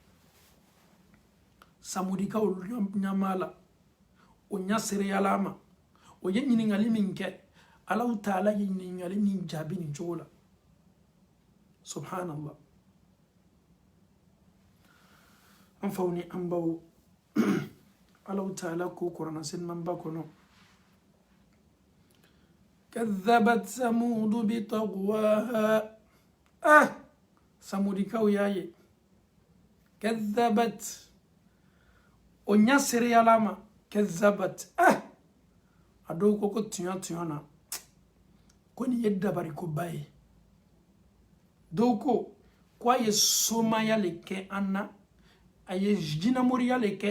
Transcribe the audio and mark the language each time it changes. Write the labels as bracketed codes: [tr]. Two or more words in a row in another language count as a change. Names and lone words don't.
[bm] samudikaw ɲama la o ɲa sereyala ma o ye ɲininkali min kɛ [ar] الله تعالى [bm] ye ɲininkali nin jaabi nin cogo la subhanallah an faw ni an baw [ar] الله تعالى [bm] ko Kur'an senman ba kɔnɔ [ar] كذبت ثمود بطغواها [bm] samudikaw y'a ye كذبت o ɲa sereyala ma كذبت a dɔw ko tiɲɛ na ko nin ye dabarikoba ye dɔw ko a ye somaya le kɛ an na a ye jinɛmoriya le kɛ